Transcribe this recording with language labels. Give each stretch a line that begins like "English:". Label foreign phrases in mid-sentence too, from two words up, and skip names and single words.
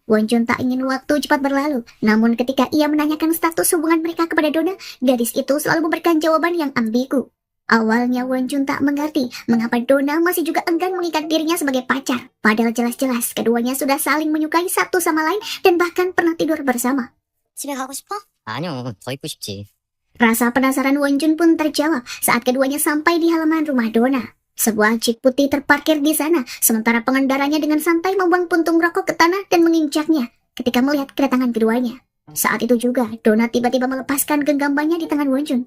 Indonesian: Wonjun tak ingin waktu cepat berlalu. Namun ketika ia menanyakan status hubungan mereka kepada Donna, gadis itu selalu memberikan jawaban yang ambigu. Awalnya Wonjun tak mengerti mengapa Donna masih juga enggan mengikat dirinya sebagai pacar. Padahal jelas-jelas keduanya sudah saling menyukai satu sama lain dan bahkan pernah tidur bersama.
Korean: 집에 가고 싶어? 아니요, 더 있고 싶지.
Indonesian: Rasa penasaran Wonjun pun terjawab saat keduanya sampai di halaman rumah Donna. Sebuah jeep putih terparkir di sana, sementara pengendaranya dengan santai membuang puntung rokok ke tanah dan menginjaknya ketika melihat kedatangan keduanya. Saat itu juga, Donna tiba-tiba melepaskan genggamannya di tangan Wonjun.